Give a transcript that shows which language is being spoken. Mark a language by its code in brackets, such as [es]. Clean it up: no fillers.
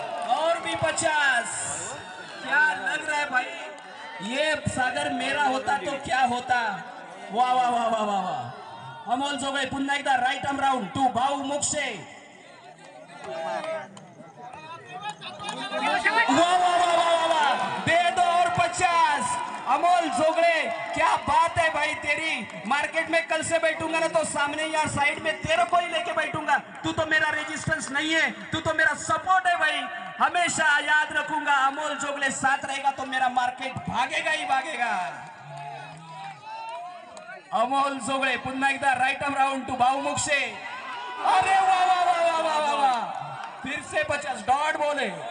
[hi] और भी 50. क्या लग रहा है भाई, ये सागर मेरा होता तो क्या होता. [mr] वाह वाह वाह वाह वाह वाह. अमोल जोगळे पुन्हा एकदा राईट आर्म राऊंड टू भाऊ मोक्षे. [hi] वाह वाह वाह वाह वाह, दे दो और 50. अमोल जोगळे, क्या बात है भाई तेरी. मार्केट में कल से बैठूंगा ना तो सामने या साइड में तेरे को ही लेके बैठूंगा. तू तो मेरा रेजिस्टेंस नहीं है, तू तो मेरा सपोर्ट है भाई. हमेशा याद रखूंगा, अमोल जोगले साथ रहेगा तो मेरा मार्केट भागेगा ही भागेगा. [mr] अमोल जोगळे पुन्हा एकदा राईट आर्म राऊंड टू भाऊ मोक्षे. [hi] अरे वाह वाह वाह वाह वाह वाह वाह, फिर से 50 डॉट बॉल है.